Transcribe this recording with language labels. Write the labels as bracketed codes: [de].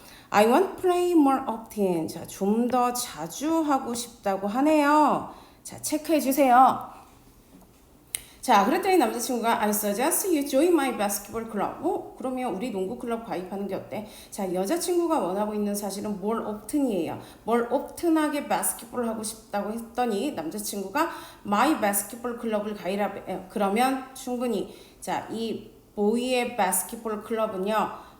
[en] I want to play more often. [ko] 자, 좀 더 자주 하고 싶다고 하네요. 자, 체크해 주세요. 자, 그랬더니 남자친구가 [en] I suggest you join my basketball club. [ko] 그러면 우리 농구 클럽 가입하는 게 어때? 자, 여자친구가 원하고 있는 사실은 [en] more often [ko] 이에요. [en] more often [ko] 하게 바스켓볼 하고 싶다고 했더니 남자친구가 [en] my basketball club [ko] 을 가입해. 그러면 충분히 자, 이 보이의 바스켓볼 클럽은요.